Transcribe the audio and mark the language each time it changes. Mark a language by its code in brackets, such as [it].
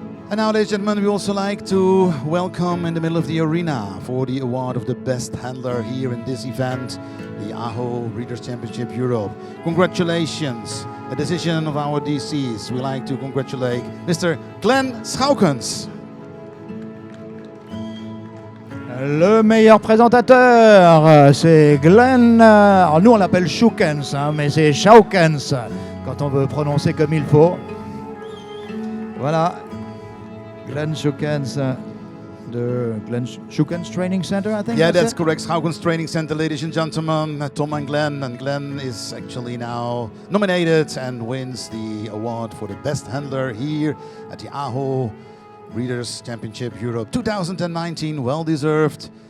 [en] And now, ladies and gentlemen, we also like to welcome in the middle of the arena for the award of the best handler here in this event, the Aho Breeders' Championship Europe. Congratulations, a decision of our DCs. We like to congratulate Mr. Glenn Schoukens. [fr] Le meilleur présentateur, c'est Glenn. Alors nous on l'appelle Schoukens, mais c'est Schoukens quand on veut prononcer comme il faut. Voilà. [en] Glenn Schoukens, the Glenn Schoukens Training Center, I think. Yeah, that's correct. Schoukens Training Center, ladies and gentlemen. Tom and Glenn is actually now nominated and wins the award for the best handler here at the Aho Breeders' Championship Europe 2019. Well deserved.